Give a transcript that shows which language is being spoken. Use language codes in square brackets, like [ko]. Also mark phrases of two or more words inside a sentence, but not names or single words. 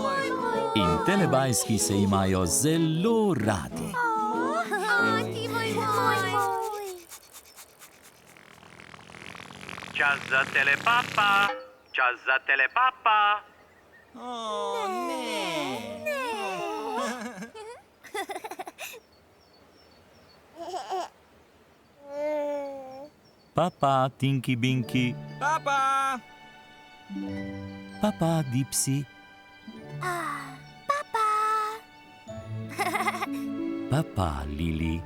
[sl] In telebajski se imajo zelo radi. Ti moj. Čas za telepapa. Čas za telepapa. O, ne. Papa, Tinky Binky. Papa! Papa, Dipsy. Papa, Lili.